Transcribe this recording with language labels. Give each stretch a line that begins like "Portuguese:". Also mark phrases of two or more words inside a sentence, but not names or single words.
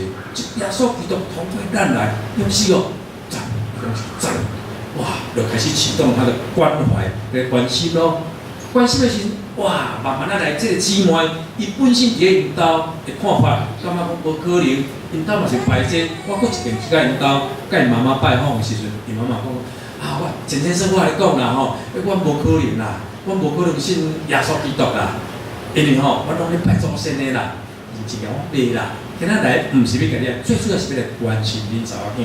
Min Nan Chinese: 耶稣基督通过咱来，用死赞，赞。哇，就开始启动他的关怀、的关心咯。关心的时，哇，慢慢来，这个姊妹，伊本身伫咧因兜的看法，感觉讲无可能，因兜嘛是排这，我佫一遍去甲因兜，甲因妈妈拜访的时阵，因妈妈讲，我陈先生，我来讲啦吼，我无可能啦，我无可能信耶稣基督啦，因为我拢咧拜祖先的啦，真正我袂啦，今仔来毋是要甲你，最主要是要来关心恁查某囝。